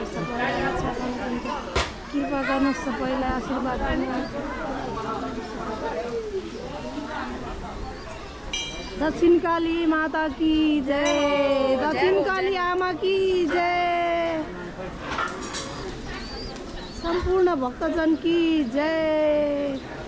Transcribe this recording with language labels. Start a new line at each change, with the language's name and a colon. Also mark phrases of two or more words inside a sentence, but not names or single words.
Nepali: सबैलाई रक्षा गर्नुहुन्छ, कृपा गर्नुहोस्, सबैलाई आशीर्वाद गर्नुहोस्।
Hindi: दक्षिणकाली माता की जय, दक्षिणकाली आमा की जय, सम्पूर्ण भक्तजन की जय।